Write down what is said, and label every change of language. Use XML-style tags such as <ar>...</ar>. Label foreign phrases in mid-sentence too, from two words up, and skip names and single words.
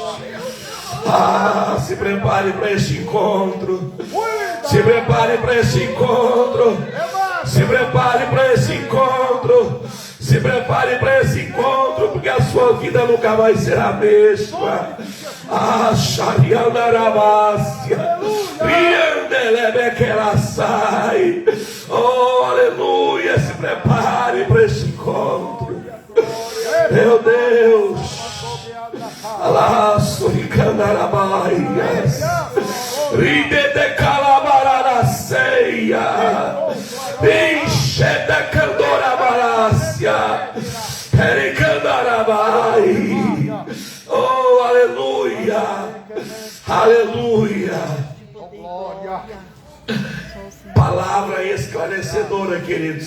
<pt>Se prepare para este encontro, se prepare para este encontro, se prepare para esse encontro, se prepare para esse encontro, porque a sua vida nunca vai ser a mesma. Xariandarabácia, Riande sai. Oh, aleluia. Se prepare para esse encontro. Meu Deus. Alaço e candarabaias. Ride de calabarara ceia. Enche de candorabarácia. Pericandarabai. Oh, aleluia. Aleluia. Palavra esclarecedora, queridos.</pt>